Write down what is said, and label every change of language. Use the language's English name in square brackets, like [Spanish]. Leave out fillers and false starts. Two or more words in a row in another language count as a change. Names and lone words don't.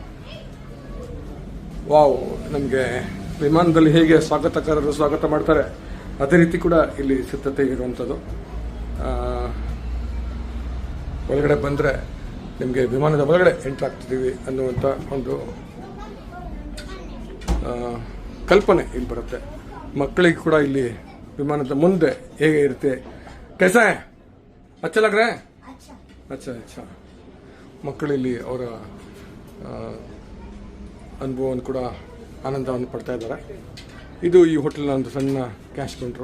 [Kannada] ವಾವ್, ನಮಗೆ ವಿಮಾನದಲ್ಲಿ ಹೇಗೆ ಸ್ವಾಗತಕಾರರು ಸ್ವಾಗತ ಮಾಡ್ತಾರೆ ಅದೇ ರೀತಿ ಕೂಡ ಇಲ್ಲಿ ಸಿದ್ಧತೆ ಇರುವಂಥದ್ದು. ಒಳಗಡೆ ಬಂದರೆ ನಿಮಗೆ ವಿಮಾನದ ಒಳಗಡೆ ಎಂಟ್ರ್ ಆಗ್ತಿದ್ದೀವಿ ಅನ್ನುವಂಥ ಒಂದು ಕಲ್ಪನೆ ಇಲ್ಲಿ ಬರುತ್ತೆ. ಮಕ್ಕಳಿಗೆ ಕೂಡ ಇಲ್ಲಿ ವಿಮಾನದ ಮುಂದೆ ಹೇಗೆ ಇರುತ್ತೆ, [Hindi] कैसा है, अच्छा लग रहा है, अच्छा. [Kannada] ಮಕ್ಕಳು ಇಲ್ಲಿ ಅವರ ಅನುಭವವನ್ನು ಕೂಡ ಆನಂದವನ್ನು ಪಡ್ತಾ ಇದ್ದಾರೆ. ಇದು ಈ ಹೋಟೆಲ್ನ ಒಂದು ಸಣ್ಣ ಕ್ಯಾಶ್ ಕೌಂಟ್ರು.